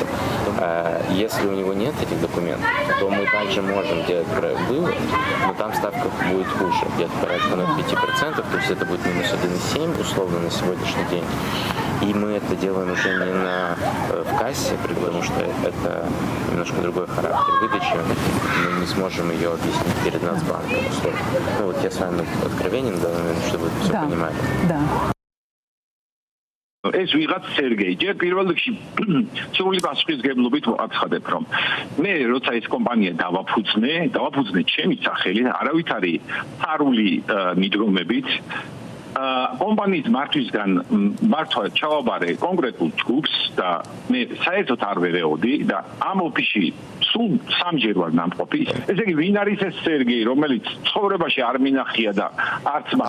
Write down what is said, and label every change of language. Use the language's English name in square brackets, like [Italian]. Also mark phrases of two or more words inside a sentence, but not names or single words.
[Russian] Если у него нет этих документов, то мы также можем делать вывод, но там ставка будет хуже, где-то порядка 5%, то есть это будет минус 1,7 условно на сегодняшний день. И мы это делаем уже не в кассе, потому что это немножко другой характер выдачи. Мы не сможем ее объяснить перед Нацбанком. Ну вот я с вами откровенен, да, чтобы вы все понимали. Да. [Georgian] ეს ვიღაც სერგეი ჯერ პირველ რიგში სრული პასუხისგებლობით ვაცხადებ რომ მე როცა ეს კომპანია დავაფუძნე ჩემი სახელი არავით არის ფარული მიდგომებით კომპანიის მართვისგან მართვა ჩავაბარე კონკრეტულ ჯგუფს და მე საერთოდ არ ვერეოდი და ამ ოფისში სულ სამჯერ ვარ ნამყოფი ესე იგი ვინ არის ეს სერგეი რომელიც ცხოვრებაში არ მინახია და არც მას